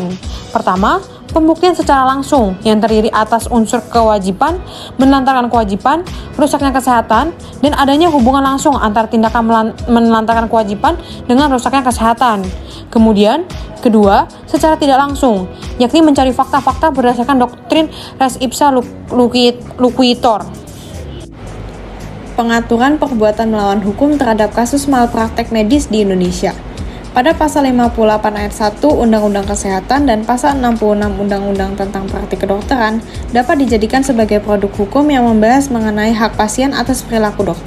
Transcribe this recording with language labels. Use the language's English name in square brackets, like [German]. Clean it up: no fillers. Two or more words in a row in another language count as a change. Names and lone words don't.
[Indonesian] Pertama, pembuktian secara langsung yang terdiri atas unsur kewajiban, menelantarkan kewajiban, rusaknya kesehatan, dan adanya hubungan langsung antara tindakan menelantarkan kewajiban dengan rusaknya kesehatan. Kemudian, kedua, secara tidak langsung, yakni mencari fakta-fakta berdasarkan doktrin [Latin] res ipsa loquitur. [Indonesian] Pengaturan perbuatan melawan hukum terhadap kasus malpraktek medis di Indonesia. Pada pasal 58 ayat 1 Undang-Undang Kesehatan dan pasal 66 Undang-Undang tentang Praktik Kedokteran dapat dijadikan sebagai produk hukum yang membahas mengenai hak pasien atas perilaku dokter.